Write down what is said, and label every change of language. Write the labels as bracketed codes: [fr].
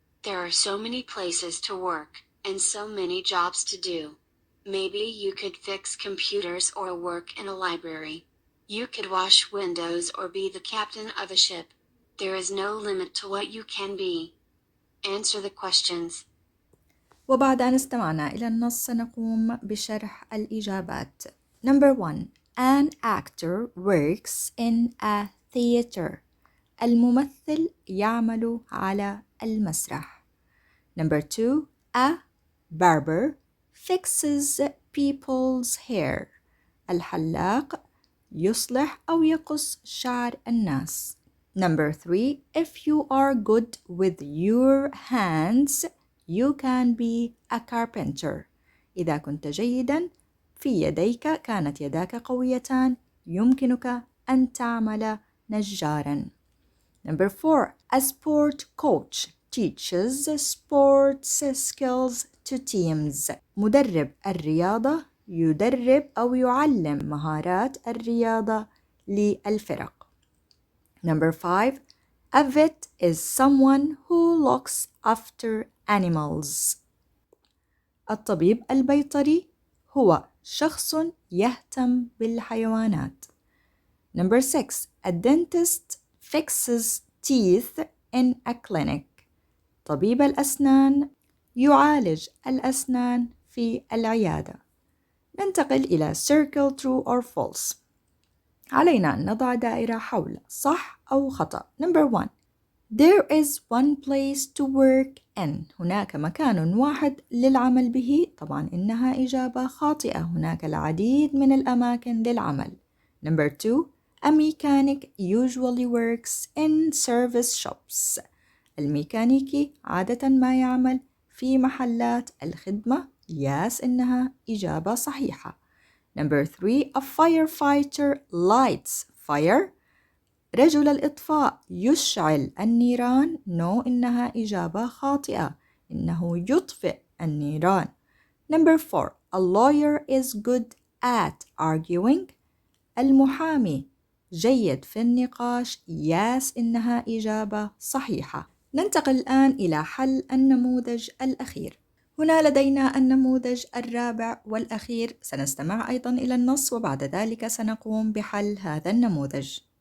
[en] There are so many places to work, and so many jobs to do. Maybe you could fix computers or work in a library. You could wash windows or be the captain of a ship. There is no limit to what you can be. Answer the questions. [ar] وبعد أن استمعنا إلى النص سنقوم بشرح الإجابات. [en] Number 1. An actor works in a theater. [ar] الممثل يعمل على المسرح. [en] Number 2. A barber fixes people's hair. [ar] الحلاق يصلح أو يقص شعر الناس. [en] Number 3. If you are good with your hands, you can be a carpenter. [ar] إذا كنت جيدا في يديك كانت يداك قويتان يمكنك أن تعمل نجارا. [en] Number 4. A sport coach teaches sports skills to teams. [ar] مدرب الرياضة يدرب أو يعلم مهارات الرياضة للفرق. [en] Number 5. A vet is someone who looks after animals. [ar] الطبيب البيطري هو شخص يهتم بالحيوانات. [en] Number 6. A dentist fixes teeth in a clinic. [ar] طبيب الأسنان يعالج الأسنان في العيادة. ننتقل إلى [en] circle true or false. [ar] علينا أن نضع دائرة حول صح أو خطأ. [en] Number 1. There is one place to work in. [ar] هناك مكان واحد للعمل به. طبعا إنها إجابة خاطئة. هناك العديد من الأماكن للعمل. [en] Number 2. A mechanic usually works in service shops. [ar] الميكانيكي عادة ما يعمل في محلات الخدمة. Yes, إنها إجابة صحيحة. [en] Number 3. A firefighter lights fire. [ar] رجل الإطفاء يشعل النيران. No, إنها إجابة خاطئة. إنه يطفئ النيران. [en] Number 4. A lawyer is good at arguing. [ar] المحامي جيد في النقاش. Yes, إنها إجابة صحيحة. ننتقل الآن إلى حل النموذج الأخير. هنا لدينا النموذج الرابع والأخير. سنستمع أيضا إلى النص وبعد ذلك سنقوم بحل هذا النموذج.